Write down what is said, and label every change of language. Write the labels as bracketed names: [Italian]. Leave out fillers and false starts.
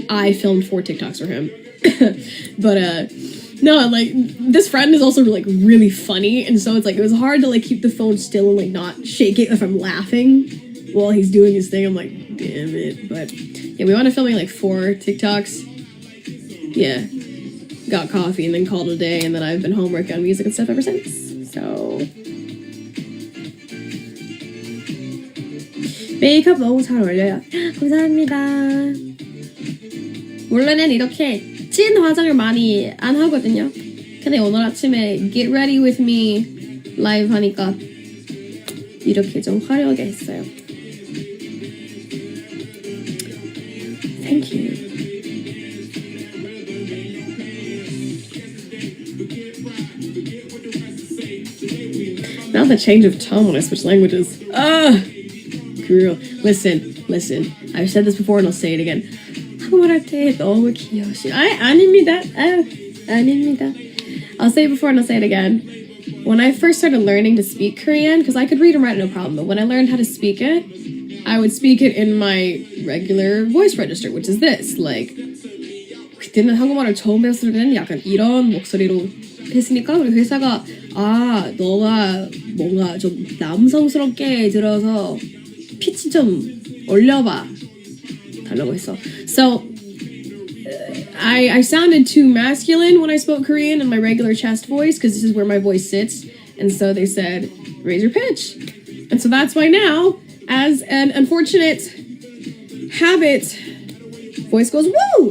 [English] I filmed 4 TikToks for him. But, no, like, this friend is also, like, really funny, and so it's, like, it was hard to, like, keep the phone still and, like, not shake it if I'm laughing while he's doing his thing. I'm like, damn it. But, yeah, we wound up filming, like, 4 TikToks. Yeah. Got coffee and then called it a day, and then I've been home working on music and stuff ever since. So... [Korean] 메이크업 너무 잘 어울려요. 감사합니다. 원래는 이렇게 찐 화장을 많이 안 하거든요. 근데 오늘 아침에 Get Ready With Me 라이브 하니까 이렇게 좀 화려하게 했어요. [English] Thank you. Now the change of tone when I switch languages. Girl, listen. I've said this before and I'll say it again. [Korean] 한국말 때 너무 귀여우시. 아닙니다. 아닙니다. [English] I'll say it before and I'll say it again. When I first started learning to speak Korean, because I could read and write no problem, but when I learned how to speak it, I would speak it in my regular voice register, which is this. [Korean] Like, 그때는 한국말을 처음 배웠을 때는 약간 이런 목소리로 했으니까 우리 회사가 너가 뭔가 좀 남성스럽게 들어서 피치 좀 올려봐. [English] I know myself. So I sounded too masculine when I spoke Korean in my regular chest voice, because this is where my voice sits. And so they said, raise your pitch. And so that's why now, as an unfortunate habit, voice goes woo!